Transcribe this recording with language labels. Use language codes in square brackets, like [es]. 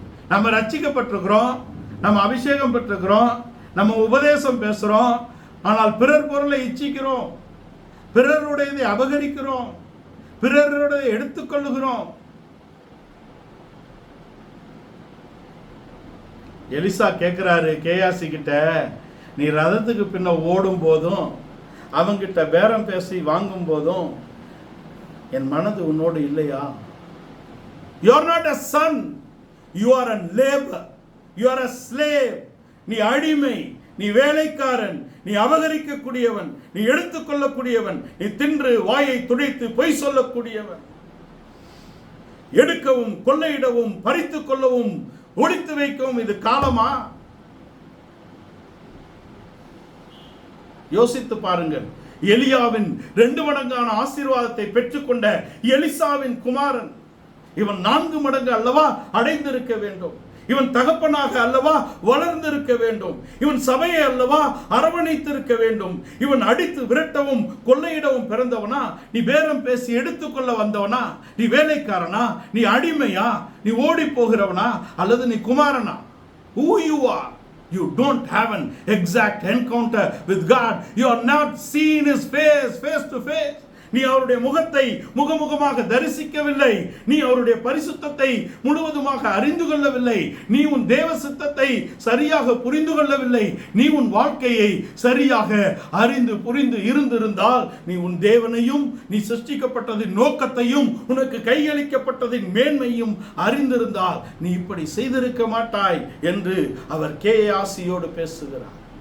[ta] நம்ம ரட்சிக்கப்பட்டிருக்கிறோம், நம்ம அபிஷேகம் பெற்றிருக்கிறோம், நம்ம உபதேசம் பேசுறோம், ஆனால் பிறர் பொருளை இச்சிக்கிறோம், பிறருடையதை அபகரிக்கிறோம், பிறருடைய எடுத்துக்கொள்ளுகிறோம். எலிசா கேட்கிறாரு கேயாசி கிட்ட, நீ ரதத்துக்கு பின்ன ஓடும் போதும் அவங்கிட்ட பேரம் பேசி வாங்கும் போதும் என் மனது உன்னோடு இல்லையா? [en] You are not a son, you are a labor, you are a slave. [ta] நீ அடிமை, நீ வேலைக்காரன், நீ அபகரிக்கக்கூடியவன், நீ எடுத்துக்கொள்ளக்கூடியவன், நீ தின்று வாயை துடைத்து பொய் சொல்லக்கூடியவன். எடுக்கவும் கொள்ளையிடவும் பறித்துக் கொள்ளவும் ஒழித்து வைக்கவும் இது காலமா? யோசித்து பாருங்கள். எலியாவின் 2 மடங்கான ஆசீர்வாதத்தை பெற்றுக்கொண்ட எலிசாவின் குமாரன் இவன் 4 மடங்கு அல்லவா அடைந்திருக்க வேண்டும். இவன் தகப்பனாக அல்லவா வளர்ந்திருக்க வேண்டும். இவன் சபையை அல்லவா அரவணைத்திருக்க வேண்டும். இவன் அடித்து விரட்டவும் கொள்ளையிடவும் பிறந்தவனா? நீ பேரம் பேசி எடுத்துக்கொள்ள வந்தவனா? நீ வேலைக்காரனா? நீ அடிமையா? நீ ஓடி போகிறவனா? அல்லது நீ குமாரனா? [en] Who you are? You don't have an exact encounter with God. You are not seen His face to face. [ta] நீ அவருடைய முகத்தை முகமுகமாக தரிசிக்கவில்லை. நீ அவருடைய பரிசுத்தத்தை முழுவதுமாக அறிந்து கொள்ளவில்லை. நீ உன் தேவ சித்தத்தை சரியாக புரிந்து கொள்ளவில்லை. நீ உன் வாழ்க்கையை சரியாக அறிந்து புரிந்து இருந்திருந்தால் நீ உன் தேவனையும் நீ சிருஷ்டிக்கப்பட்டதின் நோக்கத்தையும் உனக்கு கையளிக்கப்பட்டதின் மேன்மையும் அறிந்திருந்தால் நீ இப்படி செய்திருக்க மாட்டாய் என்று அவர் கேயாசியோடு பேசுகிறார்.